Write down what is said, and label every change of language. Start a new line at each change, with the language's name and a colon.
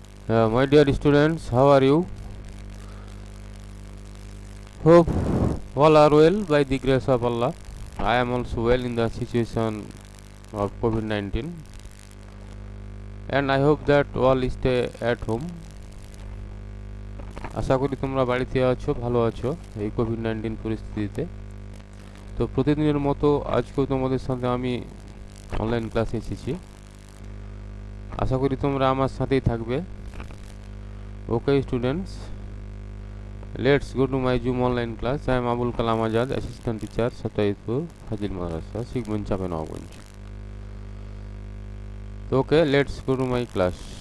English: My dear students, how are you? Hope all are well by the grace of Allah. I am also well in the situation of COVID-19, and I hope that all stay at home.
Bangla: আশা করি তোমরা বাড়িতে আছো, ভালো আছো এই COVID-19 পরিস্থিতিতে। তো প্রতিদিনের মতো আজকেও তোমাদের সাথে আমি অনলাইন ক্লাসে এসেছি। আশা করি তোমরা আমার সাথেই থাকবে। Okay students,
English: let's go to my Zoom online class. I am Abul Kalam Azad, assistant teacher, Satayipur, Fazil Madrasa, Sigmund Chapenogund. Okay, let's go to my class.